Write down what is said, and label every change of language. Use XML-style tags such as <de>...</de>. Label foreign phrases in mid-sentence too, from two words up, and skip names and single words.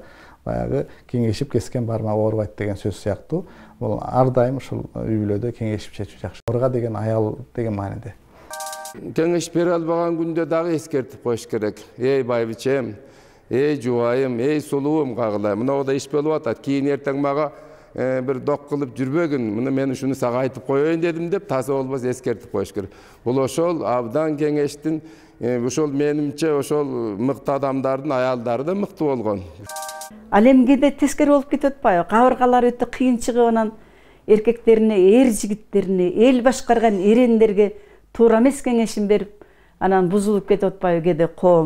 <ky>Баягы кеңешип кескен бармак оорубайт деген сөз сыяктуу. Бул ар дайым ушул үй бүлөдө кеңешип чечүү жакшы. Кабырга деген аял деген мааниде. Кеңеш бере албаган күндө дагы эскертип коюш керек. Эй байбичем, эй жубайым, эй сулуум кагылай. Мына да иш болуп атат. Кийин эртең мага bir dok kılıp жүрбөгүн, мына мен ушуну сага айтып коеюн дедим деп, таза болбосо эскертип коюш керек. Бул ошол абдан кеңештин, ошол менимче ошол мыкты адамдардын аялдары да мыкты болгон. Ал эмгеде тескери болуп кетип атпайбы? Кабыргалар өтө кыйын чыгып, анан эркектерине, эр жигиттерине, эл башкарган эрендерге туура эмес кеңешин берип, анан бузулуп кетип атпайбы кээде коом.</ky>